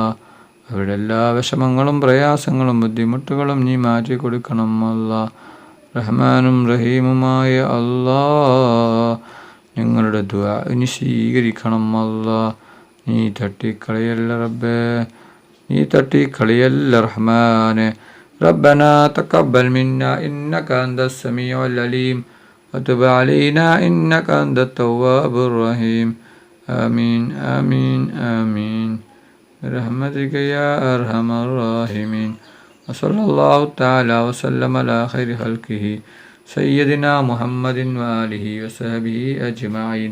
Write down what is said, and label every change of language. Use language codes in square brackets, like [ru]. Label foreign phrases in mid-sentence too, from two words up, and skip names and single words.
[ml] അവരുടെ എല്ലാ വിഷമങ്ങളും പ്രയാസങ്ങളും ബുദ്ധിമുട്ടുകളും നീ മാറ്റി കൊടുക്കണം അല്ലാ. റഹ്മാനും റഹീമുമായ അല്ലാ, ഞങ്ങളുടെ ദുആ നീ സ്വീകരിക്കണം അല്ലാ. നീ തട്ടിക്കളയല്ല റബ്ബേ, നീ തട്ടിക്കളയല്ല റഹ്മാനെ. [ar] ربنا تقبل منا إنك أنت السميع العليم وتب علينا إنك أنت التواب الرحيم. آمين آمين آمين برحمتك يا أرحم الراحمين. وصلى الله تعالى وسلم على خير خلقه سيدنا محمد وآله وصحبه أجمعين.